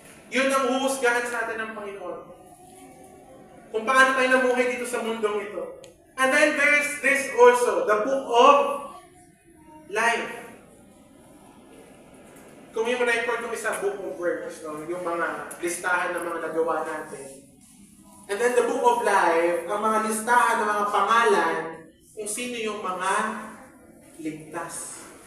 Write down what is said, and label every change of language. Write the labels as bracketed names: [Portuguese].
[Filipino] Yun ang huhusgahan sa atin ng Panginoon. Kung paano tayo namuhay dito sa mundong ito. [English] And then there's this also, the book of life. [Filipino] Kung yung record ng isang book of works, no, yung mga listahan ng mga nagawa natin. [English] And then the book of life, [Filipino] ang mga listahan ng mga pangalan kung sino yung mga ligtas.